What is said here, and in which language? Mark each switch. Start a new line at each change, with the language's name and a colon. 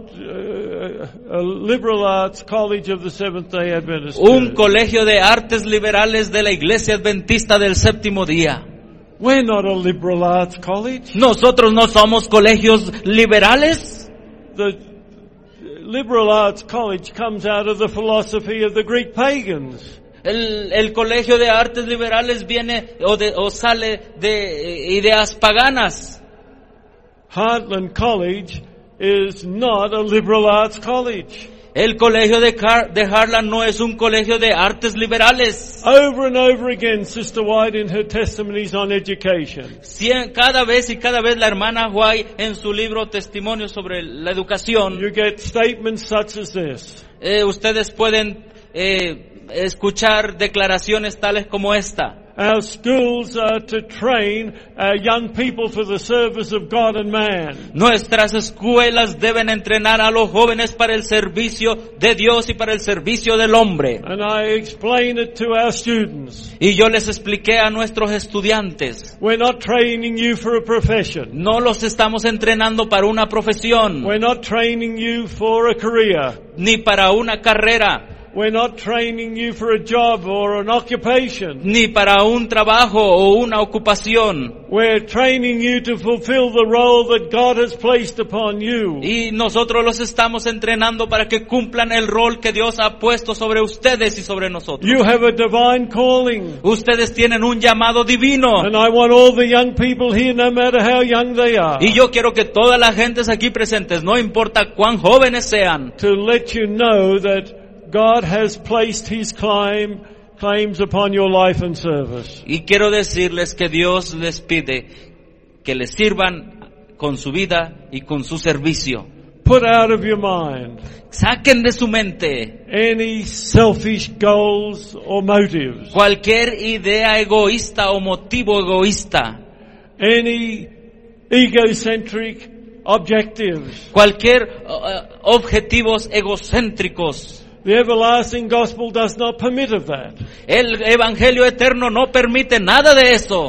English: A liberal arts college of the Seventh-day Adventist.
Spanish: Un colegio de artes liberales de la Iglesia Adventista del Séptimo Día.
English: We're not a liberal arts college.
Spanish: Nosotros no somos colegios liberales.
English: The liberal arts college comes out of the philosophy of the Greek pagans.
Spanish: El colegio de artes liberales viene o sale de ideas paganas.
English: Heartland College is not a liberal arts college.
Spanish: El colegio de Heartland no es un colegio de artes liberales.
English: Over and over again, Sister White in her testimonies on education.
Spanish: Cada vez la hermana White en su libro Testimonio sobre la educación.
English: You get statements such as this.
Spanish: Ustedes pueden escuchar declaraciones tales como esta.
English: Our schools are to train our young people for the service of God and man.
Spanish: Nuestras escuelas deben entrenar a los jóvenes para el servicio de Dios y para el servicio del hombre.
English: And I explain it to our students.
Spanish: Y yo les expliqué a nuestros estudiantes.
English: We're not training you for a profession.
Spanish: No los estamos entrenando para una profesión.
English: We're not training you for a career.
Spanish: Ni para una carrera.
English: We're not training you for a job or an occupation.
Spanish: Ni para un trabajo o una ocupación.
English: We're training you to fulfill the role that God has placed upon you.
Spanish: Y nosotros los estamos entrenando para que cumplan el rol que Dios ha puesto sobre ustedes y sobre nosotros.
English: You have a divine calling.
Spanish: Ustedes tienen un llamado divino.
English: And I want all the young people here, no matter how young they are.
Spanish: Y yo quiero que toda la gente aquí presentes, no importa cuán jóvenes sean,
English: to let you know that God has placed His claims upon your life and service.
Spanish: Y quiero decirles que Dios les pide que les sirvan con su vida y con su servicio.
English: Put out of your mind.
Spanish: Saquen de su mente.
English: Any selfish goals or motives.
Spanish: Cualquier idea egoísta o motivo egoísta.
English: Any egocentric objectives.
Spanish: Cualquier objetivos egocéntricos.
English: The everlasting gospel does not permit of that.
Spanish: El evangelio eterno no permite nada de eso.